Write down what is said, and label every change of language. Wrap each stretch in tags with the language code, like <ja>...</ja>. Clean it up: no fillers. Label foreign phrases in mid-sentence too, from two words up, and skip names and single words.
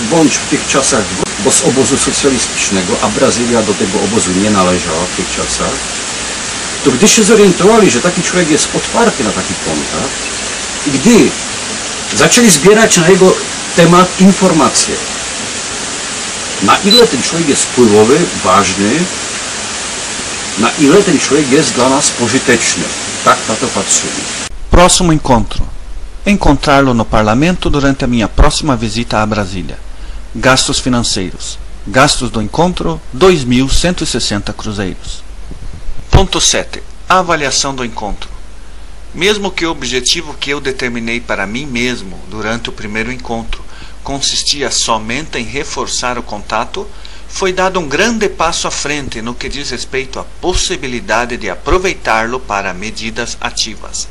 <pl>bądź w tych czasach, bo z obozu socjalistycznego, a Brazylia do tego obozu nie należała w tych czasach, to gdy się zorientowali, że taki człowiek jest otwarty na taki kontakt, i gdy zaczęli zbierać na jego temat informacje, na ile ten człowiek jest wpływowy, ważny, na ile ten człowiek jest dla nas pożyteczny. Tak na to patrzyli.</pl> <pt>Próximo encontro. Encontrá-lo no Parlamento durante a minha próxima visita a Brasília. Gastos financeiros. Gastos do encontro, 2.160 cruzeiros. Ponto 7. Avaliação do encontro. Mesmo que o objetivo que eu determinei para mim mesmo durante o primeiro encontro consistia somente em reforçar o contato, foi dado um grande passo à frente no que diz respeito à possibilidade de aproveitá-lo para medidas ativas.</pt>